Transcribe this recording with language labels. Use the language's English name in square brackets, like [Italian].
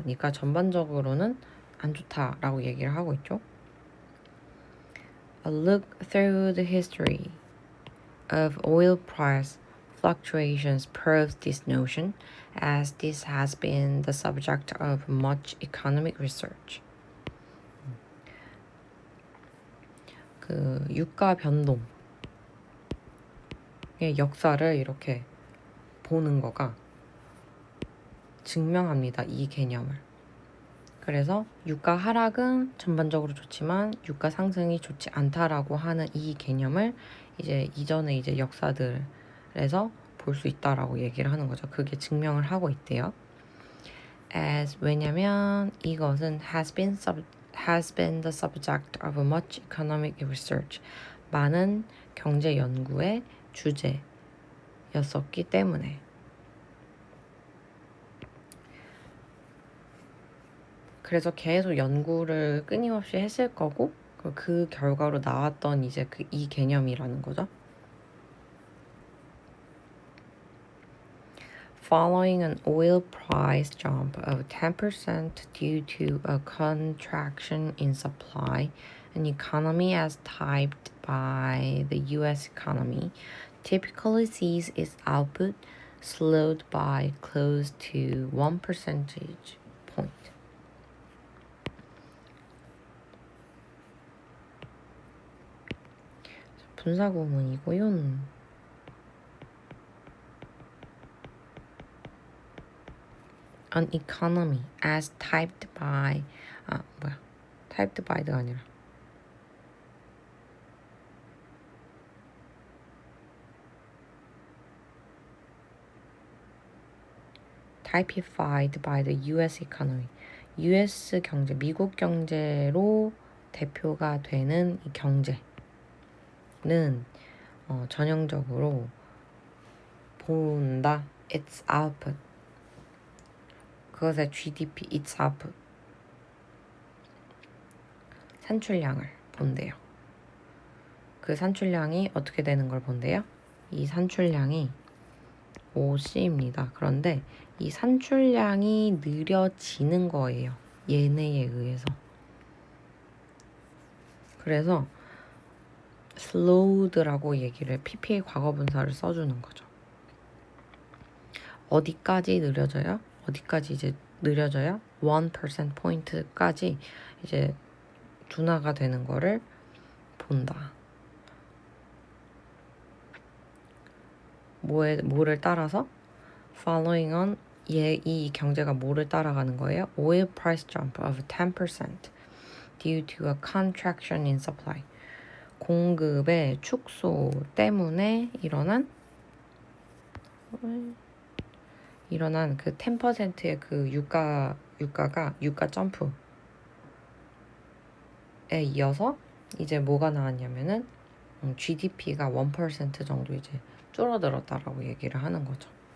[Korean] 그러니까 전반적으로는 안 좋다라고 얘기를 하고 있죠. [English] A look through the history of oil price fluctuations proves this notion, as this has been the subject of much economic research. [Korean] 유가 변동의 역사를 이렇게 보는 거가 증명합니다. 이 개념을. 그래서 유가 하락은 전반적으로 좋지만 유가 상승이 좋지 않다라고 하는 이 개념을 이제 이전의 이제 역사들에서 볼 수 있다라고 얘기를 하는 거죠. 그게 증명을 하고 있대요. 왜냐면 이것은 [English] has been the subject of much economic research. [Korean] 많은 경제 연구의 주제였었기 때문에. 그래서 계속 연구를 끊임없이 했을 거고 그 결과로 나왔던 이제 이 개념이라는 거죠. [English] Following an oil price jump of 10% due to a contraction in supply, an economy as typed by the US economy typically sees its output slowed by close to 1 percentage point. [Korean] 분사구문이고요. [English] An economy as typed by typed by가 아니라 typified by the US economy. [Korean] US 경제, 미국 경제로 대표가 되는 이 경제는 전형적으로 본다. [English] its output. [Korean] 그것의 [English] GDP, its output. [Korean] 산출량을 본대요. 그 산출량이 어떻게 되는 걸 본대요? 이 산출량이 OC입니다. 그런데 이 산출량이 느려지는 거예요. 얘네에 의해서. 그래서 slowed라고 얘기를 PP의 과거분사를 써주는 거죠. 어디까지 느려져요? 어디까지 이제 느려져요? 1% 포인트까지 이제 둔화가 되는 거를 본다. 뭐를 따라서? [English] Following on [Korean] 이 경제가 뭐를 따라가는 거예요? [English] Oil price jump of 10% due to a contraction in supply. [Korean] 공급의 축소 때문에 일어난 그 10%의 그 유가 점프에 이어서 이제 뭐가 나왔냐면은 GDP가 1% 정도 이제 줄어들었다라고 얘기를 하는 거죠.